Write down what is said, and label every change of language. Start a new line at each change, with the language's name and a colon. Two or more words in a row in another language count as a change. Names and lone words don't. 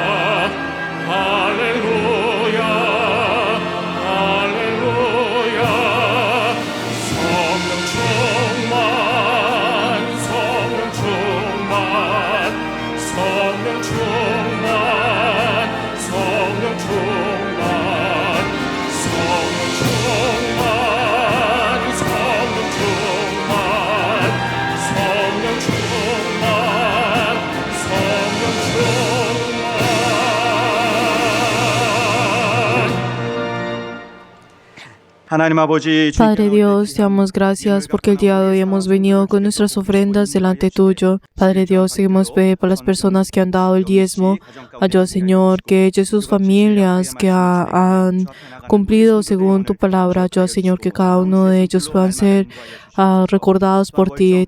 Korean: 할렐루야 할렐루야 성령 충만 성령 충만 성령 충만 성령 충만 성령 충만 성령 충만 성령 충만 성령 충만 하나님 아버지,
Spanish: Padre Dios, te damos gracias porque el día de hoy hemos venido con nuestras ofrendas delante tuyo. Padre Dios, seguimos pedir por las personas que han dado el diezmo. Ayuda, Señor, que ellos y sus familias que han cumplido según tu palabra. Ayuda, Señor, que cada uno de ellos puedan ser recordados por ti.